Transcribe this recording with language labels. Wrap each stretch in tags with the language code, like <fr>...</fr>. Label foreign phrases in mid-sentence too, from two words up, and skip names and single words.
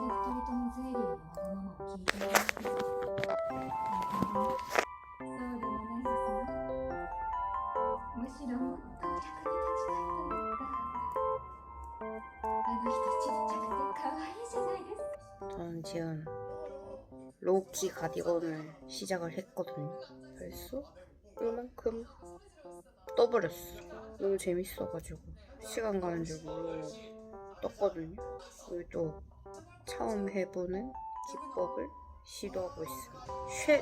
<ja>ともゼリーのわがままを聞いているわけです。そうでもないですよ。むしろもっと役に立ちたいというか、あの人ちっちゃくて可愛いじゃないですか。</ja> <ko>저는 지금 로키 가디건을 시작을 했거든요. 벌써 이만큼 떠버렸어. 너무 재밌어가지고 시간 가는 줄 모르고 떴거든요. 그리고 또 처음 해보는 기법을 시도하고 있어요.</ko>